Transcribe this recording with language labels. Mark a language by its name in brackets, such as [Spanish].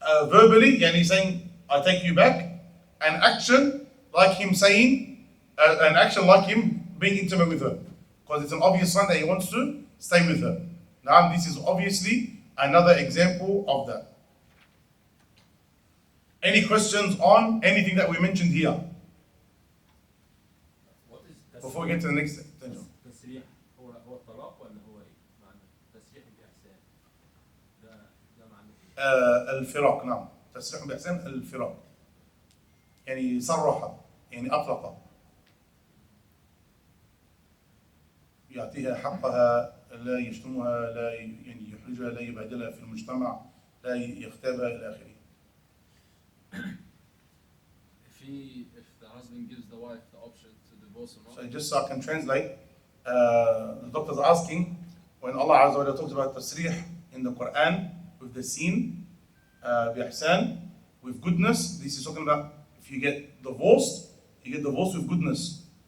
[English] Verbally, he's saying, I take you back. An action like him saying, an action like him being intimate with her. Because it's an obvious sign that he wants to stay with her. Now, this is obviously another example of that. Any questions on anything that we mentioned here? What is Before we get to the next thing. [Arabic] التسريح هو الطلاق ولا هو ايه؟ معنى تسريح بإحسان ده معنى ايه؟ الفراق، نعم. تسريح بإحسان الفراق. يعني صرح، يعني أطلق. يعطيها حقها، لا يشتمها، لا يحرجها، لا يبهدلها في المجتمع، لا يغتابها إلى آخره. [English] If the husband gives the wife the option to divorce or not. So just so I can translate, the doctor's asking, when Allah Azza wa Jalla talks about tasrih in the Quran with the sin, [Arabic] بإحسان, [English] with goodness, this is talking about if you get divorced, you get divorced with goodness.